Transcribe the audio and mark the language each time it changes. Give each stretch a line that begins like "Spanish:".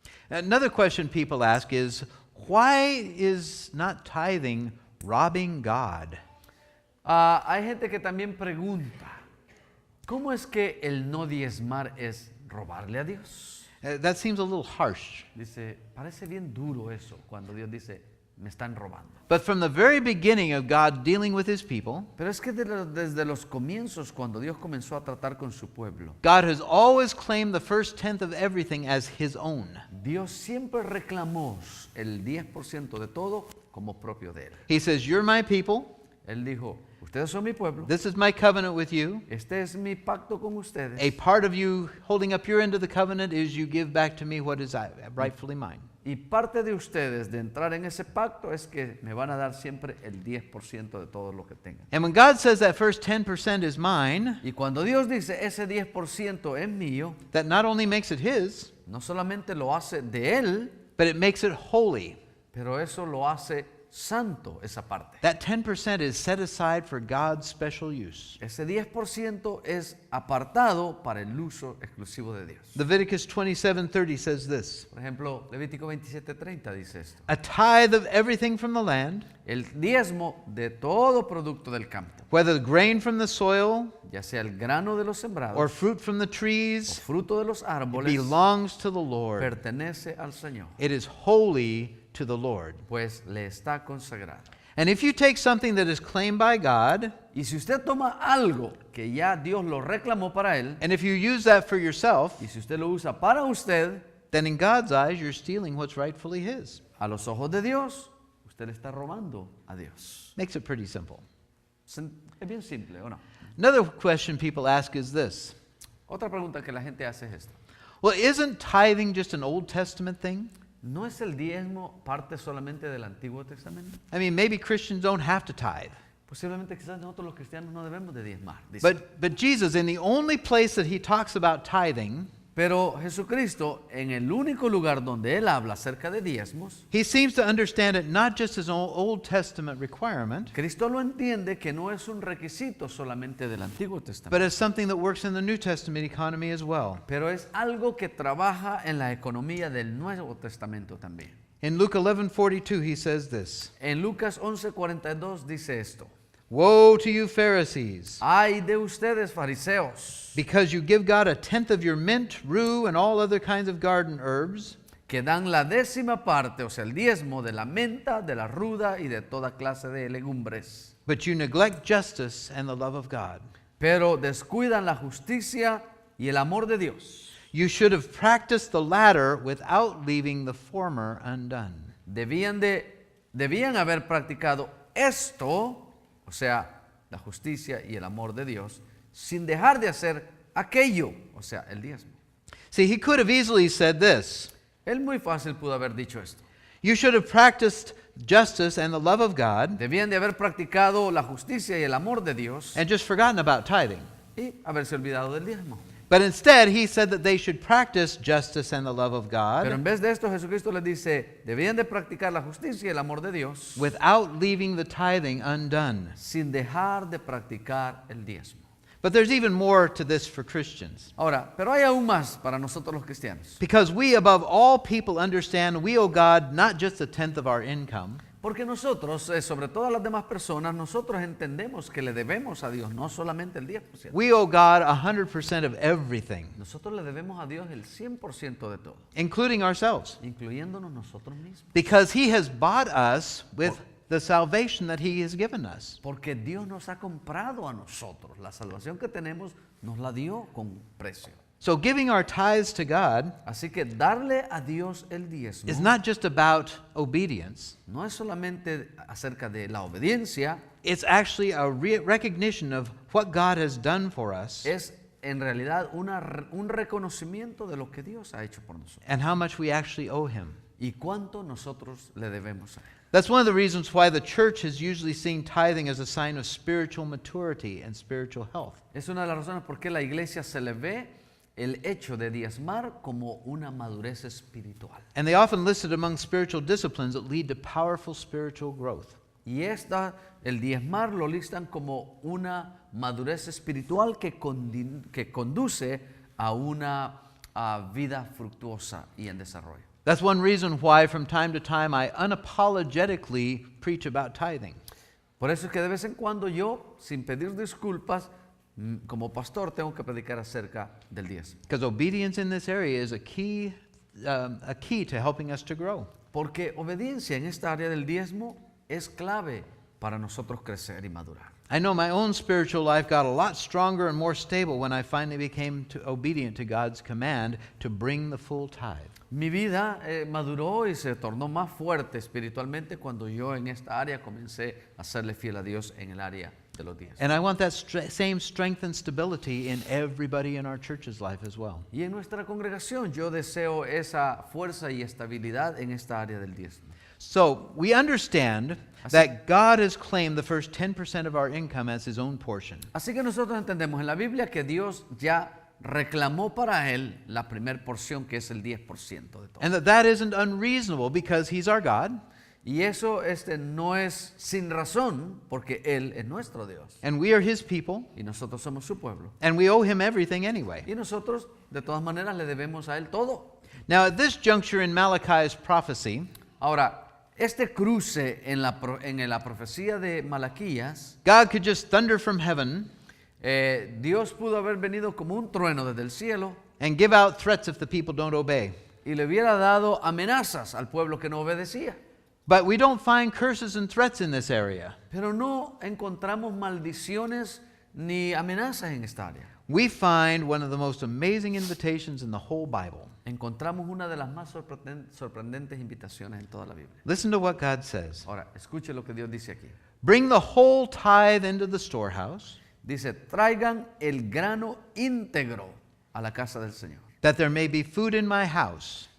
English: Another question people ask is, why is not tithing robbing God?
Spanish: Hay gente que también pregunta, ¿cómo es que el no diezmar es robarle a Dios?
English: That seems a little harsh.
Spanish: Dice, parece bien duro eso cuando Dios dice, me están robando.
English: But from the very beginning of God dealing with his people,
Spanish: Pero es que desde los comienzos, cuando Dios comenzó a tratar con su pueblo,
English: God has always claimed the first tenth of everything as his own.
Spanish: Dios siempre reclamó el 10% de todo como propio de Él.
English: He says, "You're my people.
Spanish: Él dijo, ustedes son mi pueblo,
English: This is my covenant with you.
Spanish: este es mi pacto con ustedes.
English: A part of you holding up your end of the covenant is you give back to me what is rightfully mine."
Spanish: Y parte de ustedes de entrar en ese pacto es que me van a dar siempre el 10% de todo lo que tengan.
English: And when God says that first 10% is mine,
Spanish: Y cuando Dios dice ese 10% es mío,
English: that not only makes it his,
Spanish: no solamente lo hace de Él,
English: but it makes it holy.
Spanish: pero eso lo hace santo, esa parte.
English: That 10% is set aside for God's special use.
Spanish: Ese 10% es apartado para el uso exclusivo de Dios.
English: Leviticus 27:30 says this,
Spanish: Por ejemplo, Levítico 27:30 dice esto.
English: "A tithe of everything from the land,
Spanish: El diezmo de todo producto del campo,
English: whether grain from the soil
Spanish: ya sea el grano de los sembrados
English: or fruit from the
Spanish: o
English: trees,
Spanish: fruto de los árboles,
English: belongs to the Lord.
Spanish: pertenece al Señor,
English: It is holy to the Lord."
Spanish: pues le está consagrado.
English: And if you take something that is claimed by God,
Spanish: Y si usted toma algo que ya Dios lo reclamó para él,
English: and if you use that for yourself,
Spanish: y si usted lo usa para usted,
English: then in God's eyes, you're stealing what's rightfully his.
Spanish: a los ojos de Dios, usted le está robando a Dios.
English: Makes it pretty simple.
Spanish: Es bien simple, ¿o no?
English: Another question people ask is this.
Spanish: Otra pregunta que la gente hace es esta.
English: Well, isn't tithing just an Old Testament thing?
Spanish: ¿No es el diezmo parte solamente del Antiguo Testamento?
English: I mean, maybe Christians don't have to tithe.
Spanish: Posiblemente quizás nosotros los cristianos no debemos de diezmar. Dice.
English: But Jesus, in the only place that he talks about tithing,
Spanish: Pero Jesucristo, en el único lugar donde Él habla acerca de diezmos,
English: he seems to understand it not just as an Old Testament requirement,
Spanish: Cristo lo entiende que no es un requisito solamente del Antiguo
English: but
Spanish: Testamento,
English: as something that works in the New Testament economy as well.
Spanish: pero es algo que trabaja en la economía del Nuevo Testamento también.
English: In Luke 11:42, he says this,
Spanish: En Lucas 11:42 dice esto:
English: "Woe to you, Pharisees,
Spanish: Ay de ustedes, fariseos,
English: because you give God a tenth of your mint, rue, and all other kinds of garden herbs,
Spanish: que dan la 10ª parte, o sea, el diezmo de la menta, de la ruda y de toda clase de legumbres,
English: but you neglect justice and the love of God.
Spanish: pero descuidan la justicia y el amor de Dios.
English: You should have practiced the latter without leaving the former undone."
Spanish: Debían haber practicado esto, o sea, la justicia y el amor de Dios sin dejar de hacer aquello, o sea, el diezmo.
English: See, he could have easily said this.
Spanish: Él muy fácil pudo haber dicho esto.
English: You should have practiced justice and the love of God
Spanish: Debían de haber practicado la justicia y el amor de Dios
English: and just forgotten about tithing.
Spanish: y haberse olvidado del diezmo.
English: But instead, he said that they should practice justice and the love of
Spanish: Pero en
English: God
Spanish: vez de esto, Jesucristo les dice, debían de practicar la justicia y el amor de Dios
English: without leaving the tithing undone.
Spanish: sin dejar de practicar el diezmo.
English: But there's even more to this for Christians.
Spanish: Ahora, pero hay aún más para nosotros los cristianos.
English: Because we, above all people, understand we owe God not just a tenth of our income,
Spanish: Porque nosotros, sobre todas las demás personas, nosotros entendemos que le debemos a Dios no solamente el 10%.
English: we owe God 100% of everything,
Spanish: Nosotros le debemos a Dios el 100% de todo,
English: including ourselves.
Spanish: incluyéndonos nosotros mismos.
English: Because he has bought us with the salvation that he has given us.
Spanish: Porque Dios nos ha comprado a nosotros. La salvación que tenemos nos la dio con precio.
English: So giving our tithes to God
Spanish: Así que darle a Dios el diezmo
English: is not just about obedience.
Spanish: no es solamente acerca de la obediencia,
English: It's actually a recognition of what God has done for us
Spanish: es en realidad un reconocimiento de lo que Dios ha hecho por nosotros
English: and how much we actually owe him.
Spanish: y cuánto nosotros le debemos a Él.
English: That's one of the reasons why the church has usually seen tithing as a sign of spiritual maturity and spiritual health.
Spanish: Es una de las razones por qué la iglesia se le ve el hecho de diezmar como una madurez espiritual.
English: And they often listed among spiritual disciplines that lead to powerful spiritual growth.
Spanish: Y el diezmar lo listan como una madurez espiritual que conduce a una vida fructuosa y en desarrollo.
English: That's one reason why from time to time I unapologetically preach about tithing.
Spanish: Por eso es que de vez en cuando yo, sin pedir disculpas, como pastor tengo que predicar acerca del diezmo.
English: Because obedience in this area is a key to helping us to grow.
Spanish: Porque obediencia en esta área del diezmo es clave para nosotros crecer y madurar.
English: I know my own spiritual life got a lot stronger and more stable when I finally became obedient to God's command to bring the full tithe.
Spanish: Mi vida maduró y se tornó más fuerte espiritualmente cuando yo en esta área comencé a serle fiel a Dios en el área de los diezmos.
English: And I want that same strength and stability in everybody in our church's life as well.
Spanish: Y en nuestra congregación yo deseo esa fuerza y estabilidad en esta área del diezmo.
English: So we understand that God has claimed the first 10% of our income as his own portion.
Spanish: Así que nosotros entendemos en la Biblia que Dios ya reclamó para él la primer porción, que es el 10% de todo.
English: And that isn't unreasonable because he's our God
Spanish: Y eso no es sin razón, porque Él es nuestro Dios.
English: and we are his people
Spanish: Y nosotros somos su pueblo.
English: and we owe him everything anyway.
Spanish: Y nosotros, de todas maneras, le debemos a Él todo.
English: Now at this juncture in Malachi's prophecy,
Spanish: Ahora, este cruce en la profecía de Malaquías,
English: God could just thunder from heaven
Spanish: Dios pudo haber venido como un trueno desde el cielo
English: and give out threats if the people don't obey.
Spanish: y le hubiera dado amenazas al pueblo que no obedecía.
English: But we don't find curses and threats in this area.
Spanish: Pero no encontramos maldiciones ni amenazas en esta área.
English: We find one of the most amazing invitations in the whole Bible.
Spanish: Encontramos una de las más sorprendentes invitaciones en toda la Biblia.
English: Listen to what God says.
Spanish: Ahora, escuche lo que Dios dice aquí.
English: Bring the whole tithe into the storehouse,
Spanish: Dice, traigan el grano íntegro a la casa del Señor,
English: that there may be food in my house.